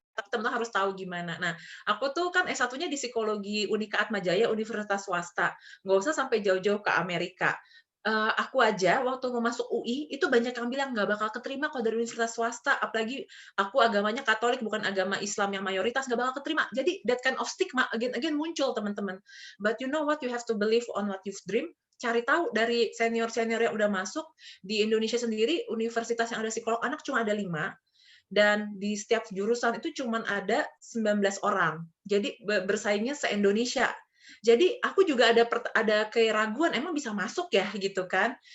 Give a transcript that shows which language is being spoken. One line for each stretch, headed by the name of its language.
Indonesian: Tapi teman-teman harus tahu gimana. Nah, aku tuh kan S1-nya di psikologi Unika Atmajaya, universitas swasta. Nggak usah sampai jauh-jauh ke Amerika. Aku aja waktu mau masuk UI, itu banyak yang bilang nggak bakal keterima kalau dari universitas swasta, apalagi aku agamanya Katolik, bukan agama Islam yang mayoritas, nggak bakal keterima. Jadi
English: that kind of stigma again
Indonesian: muncul, teman-teman.
English: But you know what, you have to believe on what you've dreamed.
Indonesian: Cari tahu dari senior-senior yang udah masuk. Di Indonesia sendiri, universitas yang ada psikolog anak cuma ada 5, dan di setiap jurusan itu cuma ada 19 orang. Jadi bersaingnya se-Indonesia. Jadi aku juga ada keraguan, emang bisa masuk ya gitu kan.